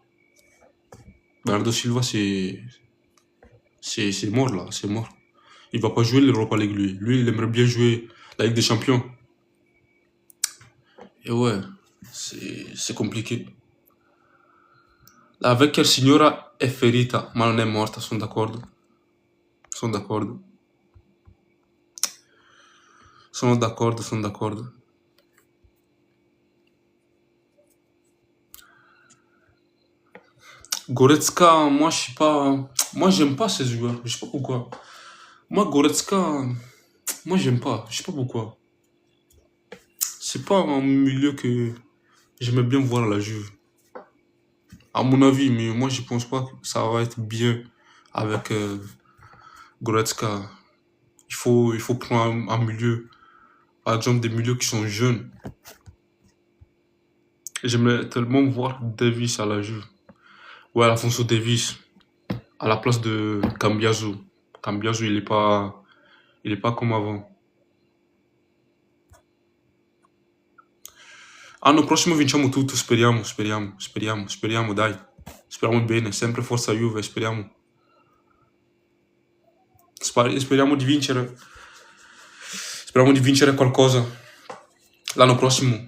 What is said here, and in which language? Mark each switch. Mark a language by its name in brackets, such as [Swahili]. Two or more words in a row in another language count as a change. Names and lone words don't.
[French] Bernardo Silva, c'est mort là, c'est mort. Il va pas jouer l'Europa League lui. Lui, il aimerait bien jouer la Ligue des Champions. Et ouais, c'est compliqué. [Italian] La vecchia signora è ferita, ma non è morta, sono d'accordo. Sono d'accordo. Sono d'accordo, sono d'accordo. [French] Goretzka, moi, je sais pas. Moi, j'aime pas ces joueurs. Je sais pas pourquoi. Moi, Goretzka, moi, j'aime pas. Je sais pas pourquoi. C'est pas un milieu que j'aimais bien voir à la Juve. À mon avis, mais moi, je pense pas que ça va être bien avec Goretzka. Il faut prendre un milieu. Par exemple, des milieux qui sont jeunes. J'aimerais tellement voir Davis à la Juve. Ouais, Alfonso Davis, à la place de Cambiaso. Cambiaso, il est pas comme avant. [Italian] L'anno prossimo vinciamo tutto, speriamo, speriamo, speriamo, speriamo, dai. Speriamo bene, sempre forza Juve, speriamo. Speriamo di vincere. Speriamo di vincere qualcosa l'anno prossimo.